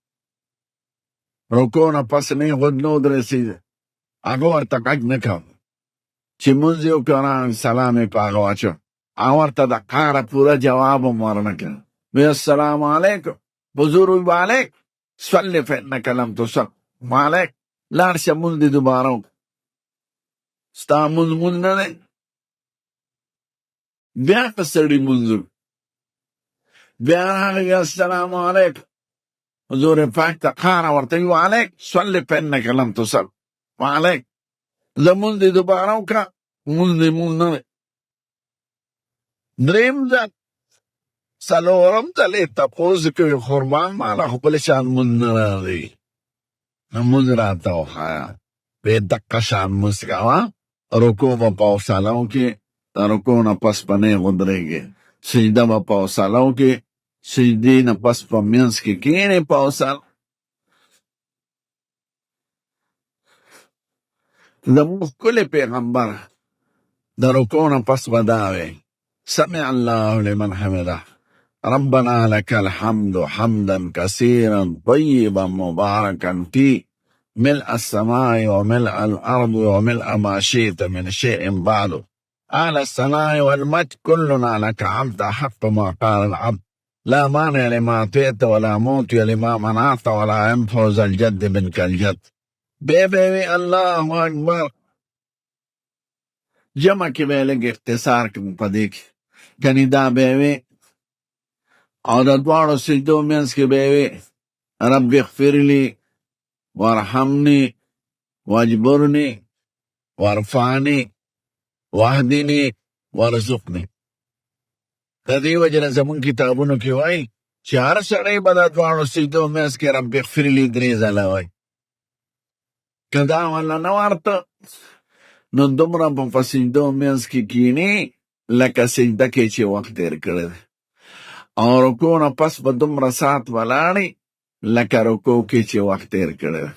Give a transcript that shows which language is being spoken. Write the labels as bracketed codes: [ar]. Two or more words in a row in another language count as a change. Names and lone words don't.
[ps] رکوع نه پس نه خود نه ودرېسېده. هغه ورته غږ نه کوه چې مونځ یې وکړه، سلام یې په هغه واچو. هغه ورته د قهره پوره جواب هم ورنه کړ. [ar] وی السلام علیکم. [ps] حضور وی [ar] وعلیکم صلی فانک لم تصل. [ps] وعلیکم لاړ شه مونځ دې دوباره وکړه. ستا مونځ نه دی. بیا که سړي مونځ وکړي بیا راغی [ar] السلام علیکم. [ps] حضور پاک ته قهره ورته وی [ar] وعلیکم صلی فانک لم تصل. [ps] وعلیکم زه مونځ دې دوباره وکړه. مونځ دې مونځ نه دی. دریم ځل څلورم ځل یې تپوس کوي قربان ماله خو بل شان مونځ نه راغی. نو مونځ راته وښایه. وی دقه شان مونځ کوه. رکوع به په حوصله وکړې، د رکوع نه پس به نه ودرېږې. سجده به په حوصله وکړې، سجدې نه پس په منځ کې کښېنې په حوصله. زموږ ښکلی پیغمبر د رکوع نه پس به دا وی [ar] سمع الله لمن حمده ربنا لك الحمد حمدا كثيرا طيبا مباركا فيه ملء السماء وملء الأرض وملء ما شئت من شيء بعد أهل الثناء والمجد كلنا لك عبد حق ما قال العبد لا مانع لما أعطيت ولا موت لما منعت ولا ينفع ذا الجد منك الجد. بی الله اکبر. [ps] جمع کې به لږ اختصار کوم په دې کې. کنی دا به وي او د دواړو سجدو منځ کې به وي [ar] رب اغفر لي وارحمني واجبرني وارفعني واهدني وارزقني. [ps] د دې وجه نه زمونږ کتابونو کې وایي چې هر سړی به د دواړو سجدو منځ کې [ar] رب اغفر لي [ps] 3 ځله وایي. که دا والا نه ورته نو دومره په سجدو منځ کې کښېني لکه سجده کې چې وخت تېر کړی دی، او رکوع نه پس به دومره ساعت ولاړې لکه رکوع کې چې وخت تېر کړی دی.